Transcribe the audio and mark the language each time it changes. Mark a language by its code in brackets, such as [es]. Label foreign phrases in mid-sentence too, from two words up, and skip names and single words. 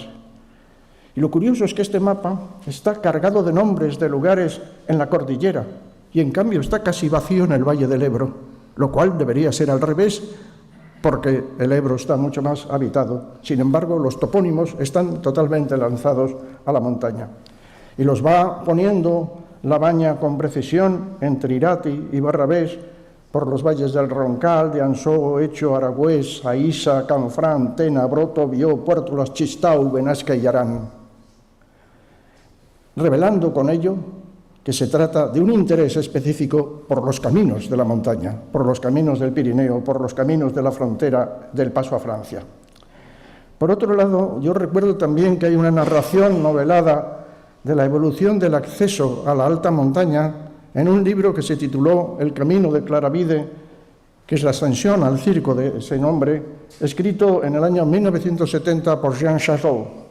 [es] Y lo curioso es que este mapa está cargado de nombres de lugares en la cordillera y en cambio está casi vacío en el Valle del Ebro, lo cual debería ser al revés, porque el Ebro está mucho más habitado. Sin embargo, los topónimos están totalmente lanzados a la montaña. Y los va poniendo La Baña con precisión entre Irati y Barravés, por los valles del Roncal, de Ansó, Echo, Aragüés, Aísa, Canfrán, Tena, Broto, Bió, Puertolas, Chistau, Benasca y Arán. revelando con ello que se trata de un interés específico por los caminos de la montaña, por los caminos del Pirineo, por los caminos de la frontera del paso a Francia. Por otro lado, yo recuerdo también que hay una narración novelada de la evolución del acceso a la alta montaña en un libro que se tituló El camino de Claravide, que es la ascensión al circo de ese nombre, escrito en el año 1970 por Jean Charot.